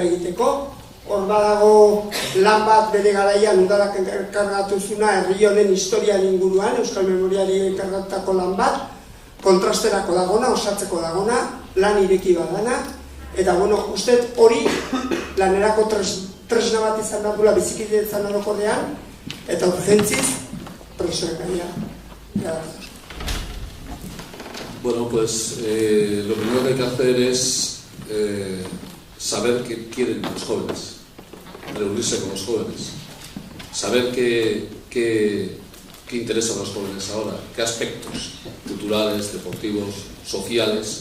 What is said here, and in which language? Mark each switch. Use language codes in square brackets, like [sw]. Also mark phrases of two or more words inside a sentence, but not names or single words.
[eu] egiteko, hor badago lan bat bere garaian udalak enkargatu zuna herri honen historian inguruan, Euskal Memoriari enkargatutako lan bat, kontrasterako dagona, osatzeko dagona, lan ireki badana, eta uste hori lanerako tresna bat izan behar dula bizikidetzan orokorrean, eta urgentziz presoen gaia. [es] Bueno, pues lo primero que hay que hacer es saber qué quieren los jóvenes, reunirse con los jóvenes, saber qué interesa a los jóvenes ahora, qué aspectos culturales, deportivos, sociales.